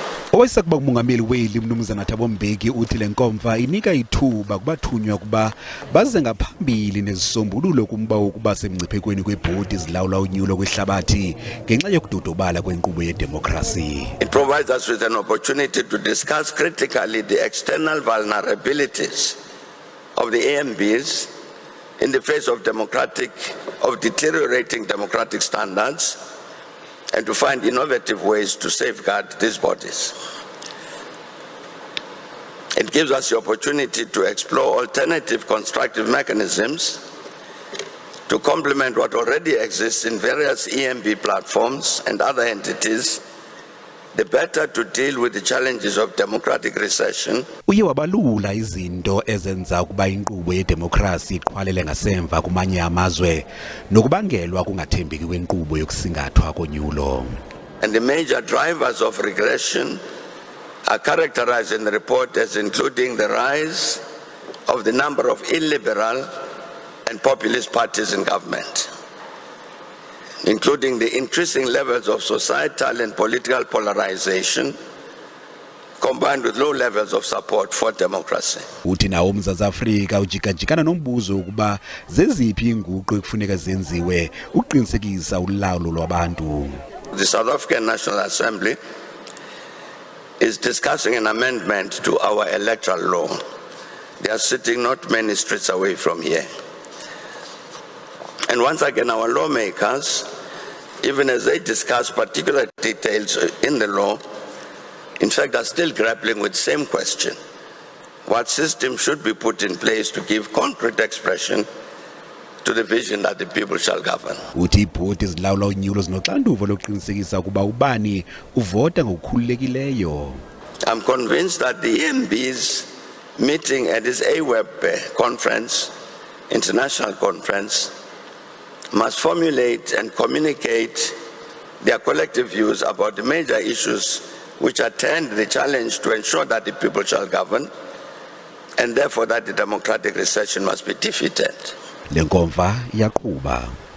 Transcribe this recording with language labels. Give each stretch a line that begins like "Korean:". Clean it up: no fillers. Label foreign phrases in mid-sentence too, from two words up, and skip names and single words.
Xhosa: Owayesakuba nguMongameli weli umnumzana Thabo Mbeki uthi lenkomfa inika ithuba kubathunywa kuba baze ngaphambili nezisombululo kumba ukuba semngciphekweni kwebhodi zilawula unyulo kwihlabathi ngenxa yokudodobala kwenkqubo yedemokhrasi.
English: It provides us with an opportunity to discuss critically the external vulnerabilities of the AMBs in the face of deteriorating democratic standards and to find innovative ways to safeguard these bodies. It gives us the opportunity to explore alternative constructive mechanisms to complement what already exists in various EMB platforms and other entities, the better to deal with the challenges of democratic recession.
Xhosa: Uye wabalula izinto ezenza ukuba inkqubo yedemokhrasi iqhwalele ngasemva kumanye amazwe nokubangelwa kungathembeki kwenkqubo yokusingathwa konyulo.
English: And the major drivers of regression are characterized in the report as including the rise of the number of illiberal and populist parties in government, including the increasing levels of societal and political polarization, combined with low levels of support for democracy.
Xhosa: Uthi nawo uMzantsi Afrika ujikajikana nombuzo ukuba zeziphi inguqu ekufuneka zenziwe ukuqinisekisa ulawulo lwabantu.
English: The South African National Assembly is discussing an amendment to our electoral law. They are sitting not many streets away from here. And once again, our lawmakers, even as they discuss particular details in the law, in fact, are still grappling with the same question. What system should be put in place to give concrete expression to the vision that the people shall govern?
Xhosa: Uthi iibhodi zilawula unyulo zinoxanduva lokuqinisekisa ukuba ubani uvota ngokukhululekileyo.
English: I'm convinced that the MBs meeting at this AWEB conference, international conference, must formulate and communicate their collective views about the major issues which attend the challenge to ensure that the people shall govern, and therefore that the democratic recession must be defeated.
Xhosa: Lenkomfa iyaqhuba.